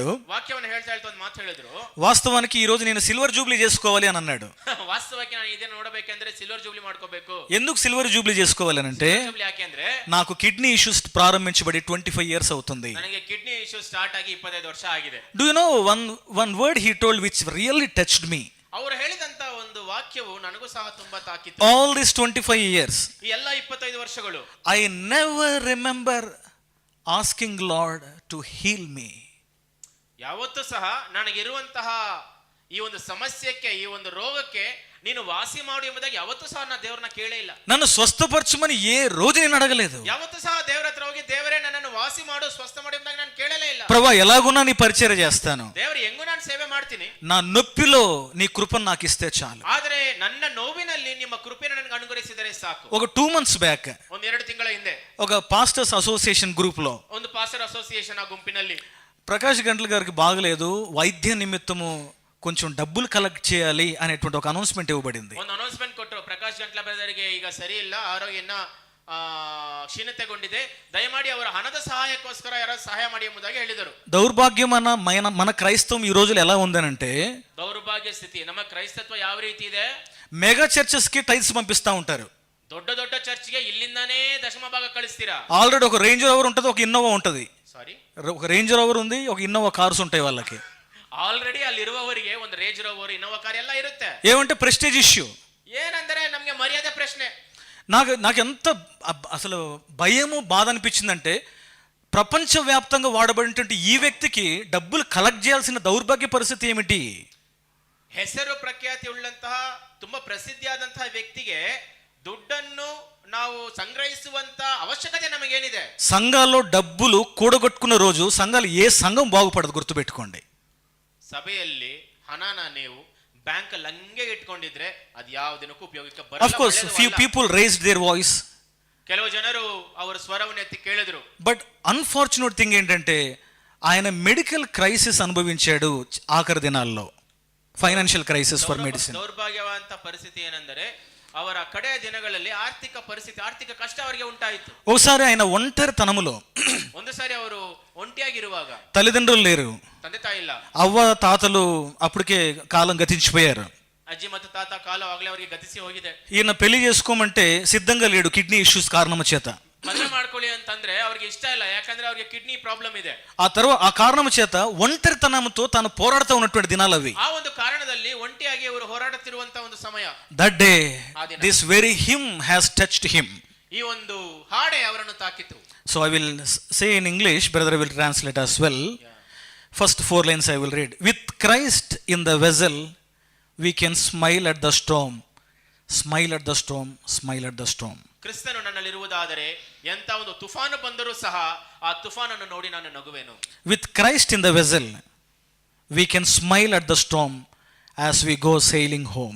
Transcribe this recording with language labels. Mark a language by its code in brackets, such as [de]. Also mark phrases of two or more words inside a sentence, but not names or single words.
[kn] వాక్యವನ್ನು ಹೇಳ್ತಾ ಒಂದು ಮಾತು ಹೇಳಿದ್ರು. [te] వాస్తవానికి ఈ రోజు నేను [en] silver jubilee [te] చేసుకోవాలి అని అన్నాడు. [kn] వాస్తవానికి ನಾನು ಇದೇ ನೋಡಬೇಕಂದ್ರೆ [en] silver jubilee [kn] ಮಾಡ್ಕೋಬೇಕು. [te] ఎందుకు [en] silver jubilee [te] చేసుకోవాలి అంటే [kn] ಯಾಕೆಂದ್ರೆ [te] నాకు [en] kidney issues [te] ప్రారంభించబడి 25 ఇయర్స్ అవుతుంది. [kn] ನನಗೆ [en] kidney issue start [kn] ఆಗಿ 25 ವರ್ಷ ಆಗಿದೆ. [en] Do you know one word he told which really touched me? [kn] ಅವರು ಹೇಳಿದಂತ ಒಂದು ವಾಕ್ಯವು ನನಗೂ ಸಹ ತುಂಬಾ ತಾಕಿತ್ತು. [en] All these 25 years [kn] ಈ ಎಲ್ಲ 25 ವರ್ಷಗಳು [en] I never remember asking Lord to heal me. [kn] ಯಾವತ್ತೂ ಸಹ ನನಗಿರುವಂತಹ ಈ ಒಂದು ಸಮಸ್ಯೆಗೆ, ಈ ಒಂದು ರೋಗಕ್ಕೆ ನೀನು ವಾಸಿ ಮಾಡು ಎಂಬುದಾಗಿ ಯಾವತ್ತೂ ಸಹ ನಾನು ದೇವರನ್ನ ಕೇಳೇ ಇಲ್ಲ. [te] నన్ను స్వస్థపరచమని ఏ రోజు నేను అడగలేదు. [kn] ಯಾವತ್ತೂ ಸಹ ದೇವರ ಹತ್ರ ಹೋಗಿ ದೇವರೇ ನನ್ನನ್ನು ವಾಸಿ ಮಾಡು, ಸ್ವಸ್ಥ ಮಾಡು ಎಂಬುದಾಗಿ ನಾನು ಕೇಳಲೇ ಇಲ್ಲ. [te] ప్రభా ఎలాగున్నా నీ పరిచర్య చేస్తాను, [kn] ದೇವರು ಹೆಂಗೂ ನಾನು ಸೇವೆ ಮಾಡ್ತೀನಿ, [te] నా నొప్పిలో నీ కృపను నాకు ఇస్తే చాలు. [kn] ಆದರೆ ನನ್ನ ನೋವಿನಲ್ಲಿ ನಿಮ್ಮ ಕೃಪೆಯನ್ನು ನನಗೆ ಅನುಗ್ರಹಿಸಿದರೆ ಸಾಕು. [te] ఒక 2 [en] months back [kn] ಒಂದು 2 ತಿಂಗಳ ಹಿಂದೆ [te] ఒక [en] pastors association group [te] లో [kn] ಒಂದು [en] pastor association [kn] ಆ ಗುಂಪಿನಲ್ಲಿ [te] ప్రకాష్ గంటల గారికి బాగలేదు, వైద్య నిమిత్తము కొంచెం డబ్బులు కలెక్ట్ చేయాలి అనేటువంటి ఒక అనౌన్స్మెంట్ ఇవ్వబడింది. [kn] ಒಂದು ಅನೌನ್ಸ್ಮೆಂಟ್ ಕೊಟ್ಟರು, ಪ್ರಕಾಶ್ ಗಂಟ್ಲ ಬ್ರದರ್ಗೆ ಈಗ ಸರಿ ಇಲ್ಲ, ಆರೋಗ್ಯನ ಕ್ಷೀಣತೆಗೊಂಡಿದೆ, ದಯಮಾಡಿ ಅವರ ಹಣದ ಸಹಾಯಕ್ಕೋಸ್ಕರ ಯಾರಾದ್ರೂ ಸಹಾಯ ಮಾಡಿ ಎಂಬುದಾಗಿ ಹೇಳಿದರು. [te] దౌర్భాగ్యమైన మన క్రైస్తవం ఈ రోజులు ఎలా ఉందనంటే, [kn] దౌర్భాగ్య స్థಿತಿ ನಮ್ಮ ಕ್ರೈಸ್ತತ್ವ ಯಾವ ರೀತಿ ಇದೆ, [en] mega churches [te] కి టైల్స్ పంపిస్తా ఉంటారు. [kn] ದೊಡ್ಡ ದೊಡ್ಡ ಚರ್ಚ್ಗೆ ಇಲ್ಲಿಂದಾನೇ ದಶಮ ಭಾಗ ಕಳಿಸ್ತೀರಾ. [te] ఆల్రెడీ ఒక రేంజ్ రోవర్ ఉంటుంది, ఒక ఇన్నోవా ఉంటుంది. [kn] ಸಾರಿ, [te] ఒక రేంజ్ రోవర్ ఉంది, ఒక ఇన్నోవా కార్స్ ఉంటాయి వాళ్ళకి. [kn] ಆಲ್ರೆಡಿ ಅಲ್ಲಿರುವವರಿಗೆ ಒಂದು ರೇಂಜ್ ರೋವರ್, ಇನ್ನೋವಾ ಕಾರ್ ಎಲ್ಲ ಇರುತ್ತೆ. [te] ఏమంటే [en] prestige issue. [kn] ಏನಂದ್ರೆ ನಮ್ಗೆ ಮರ್ಯಾದೆ ಪ್ರಶ್ನೆ. [te] నాకు ఎంత అసలు భయము బాధ అనిపించిందంటే, ప్రపంచవ్యాప్తంగా వాడబడినటువంటి ఈ వ్యక్తికి డబ్బులు కలెక్ట్ చేయాల్సిన దౌర్భాగ్య పరిస్థితి ఏమిటి? [kn] ಹೆಸರು ಪ್ರಖ್ಯಾತಿ ಉಳ್ಳಂತಹ ತುಂಬಾ ಪ್ರಸಿದ್ಧಿಯಾದಂತಹ ವ್ಯಕ್ತಿಗೆ ದುಡ್ಡನ್ನು ನಾವು ಸಂಗ್ರಹಿಸುವಂತ ಅವಶ್ಯಕತೆ ನಮಗೇನಿದೆ? [te] సంఘాల్లో డబ్బులు కూడగొట్టుకున్న రోజు సంఘాలు ఏ సంఘం బాగుపడదు, గుర్తుపెట్టుకోండి. [kn] ಸಭೆಯಲ್ಲಿ ಹಣನ ನೀವು ಬ್ಯಾಂಕ್ ಲಂಗೆ ಇಟ್ಕೊಂಡಿದ್ರೆ ಅದು ಯಾವ ದಿನಕ್ಕೂ ಉಪಯೋಗಕ್ಕೆ [en] Of [kn] ಬರಲ್ಲ. [en] course, few people raised their voice. [kn] ಕೆಲವು ಜನರು ಅವರ ಸ್ವರವನ್ನು ಎತ್ತಿ ಕೇಳಿದ್ರು. [en] but unfortunate thing [te] ఏంటంటే, ఆయన [en] medical crisis [te] అనుభవించాడు ఆఖరి దినాల్లో. [en] financial crisis for medicine. [kn] ದೌರ್ಭಾಗ್ಯವಂತ ಪರಿಸ್ಥಿತಿ ಏನೆಂದರೆ ಅವರ ಕಡೆಯ ದಿನಗಳಲ್ಲಿ ಆರ್ಥಿಕ ಪರಿಸ್ಥಿತಿ, ಆರ್ಥಿಕ ಕಷ್ಟ ಅವರಿಗೆ ಉಂಟಾಯಿತು. [te] ఒకసారి ఆయన ఒంటరితనములో, [kn] ಒಂದು ಸಾರಿ ಅವರು ಒಂಟಿಯಾಗಿರುವಾಗ, [te] తల్లిదండ్రులు లేరు, [kn] ತಂದೆ ತಾಯಿ ಇಲ್ಲ, [te] అవ్వ తాతలు అప్పటికే కాలం గతించిపోయారు. [kn] ಅಜ್ಜಿ ಮತ್ತು ತಾತ ಕಾಲ ಆಗಲೇ ಅವರಿಗೆ ಗತಿಸಿ ಹೋಗಿದೆ. [te] ఈయన పెళ్లి చేసుకోమంటే సిద్ధంగా లేడు, [en] kidney issues [te] కారణం చేత. [kn] ಮದುವೆ ಮಾಡ್ಕೊಳ್ಳಿ ಅಂತಂದ್ರೆ ಅವ್ರಿಗೆ ಇಷ್ಟ ಇಲ್ಲ, ಯಾಕಂದ್ರೆ ಅವ್ರಿಗೆ [en] kidney problem [kn] ಇದೆ. [te] ఆ కారణం చేత ఒంటరితనంతో తాను పోరాడుతూ ఉన్నటువంటి దినాలు అవి. [kn] ಆ ಒಂದು ಕಾರಣದಲ್ಲಿ ಒಂಟಿಯಾಗಿ ಅವರು ಹೋರಾಡುತ್ತಿರುವಂತ ಒಂದು ಸಮಯ. [en] that day this very hymn has touched him. [kn] ಈ ಒಂದು ಹಾಡೆ ಅವರನ್ನು ತಾಕಿತು. [en] so I will say in English, brother will translate as well. First 4 lines I will read. With Christ in the vessel we can smile at the storm, smile at the storm, smile at the storm. [kn] ಕ್ರಿಸ್ತನು ನನ್ನಲ್ಲಿರುವುದಾದರೆ ಎಂತ ಒಂದು ತುಫಾನು ಬಂದರೂ ಸಹ ಆ ತುಫಾನನ್ನು ನೋಡಿ ನಾನು ನಗುವೆನು. [en] With Christ in the vessel we can smile at the storm as we go sailing home.